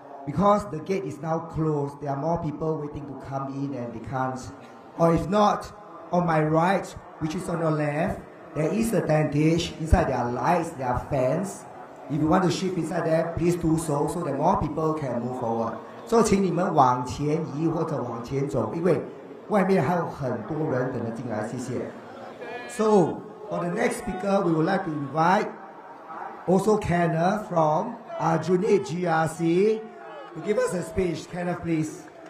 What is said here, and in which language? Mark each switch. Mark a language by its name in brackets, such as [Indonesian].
[English] Because the gate is now closed, there are more people waiting to come in and they can't. Or if not, on my right, which is on your left, there is a tentage. Inside there are lights, there are fans. If you want to shift inside there, please do so that more people can move forward. [Chinese] So 请你们往前移或者往前走，因为外面还有很多人等着进来，谢谢。 [English] So for the next speaker, we would like to invite also Kenneth from Aljunied GRC. To give us a speech, Kenneth, please.